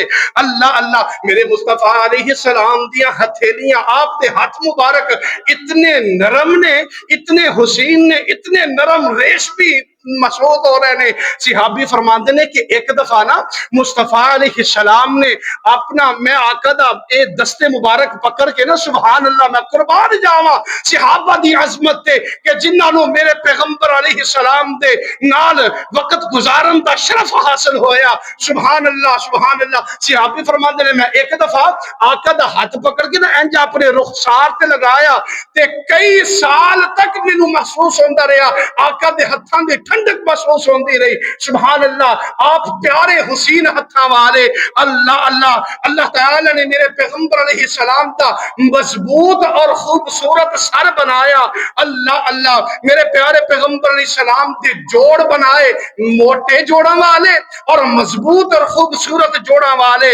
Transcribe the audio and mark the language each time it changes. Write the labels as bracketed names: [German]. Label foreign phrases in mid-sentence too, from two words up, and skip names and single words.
[Punjabi] اللہ اللہ میرے مصطفیٰ [Arabic] علیہ السلام [Punjabi] دیاں ہتھیلیاں، آپ دے ہاتھ مبارک اتنے نرم نے، اتنے حسین نے، اتنے نرم ریشمی مسعود ہو رہے نے۔ صحابی فرماندے نے کہ ایک دفعہ نا مصطفیٰ [Arabic] علیہ السلام [Punjabi] نے اپنا میں آقا دا اے دستے مبارک پکڑ کے نا، [Arabic] سبحان اللہ [Punjabi] میں قربان جاواں صحابہ دی عظمت تے کہ جنہاں نو میرے پیغمبر [Arabic] علیہ السلام [Punjabi] دے نال وقت گزارن دا شرف حاصل ہویا، [Arabic] سبحان اللہ سبحان اللہ۔ [Punjabi] صحابی فرماندے نے میں ایک دفعہ آقا دا ہاتھ پکڑ کے نا انج اپنے رخسار تے لگایا تے کئی سال تک مینوں محسوس ہوندا رہیا، آقا دے ہتھاں دی ٹھنڈک محسوس ہوندی رہی، [Arabic] سبحان اللہ۔ [Punjabi] آپ پیارے حسین ہتھاں والے، اللہ اللہ اللہ تعالی نے میرے پیغمبر [Arabic] علیہ السلام [Punjabi] دا مضبوط اور خوبصورت سر بنایا، اللہ اللہ میرے پیارے پیغمبر [Arabic] علیہ السلام [Punjabi] دے جوڑ بنائے، موٹے جوڑاں والے اور مضبوط اور خوبصورت جوڑاں والے۔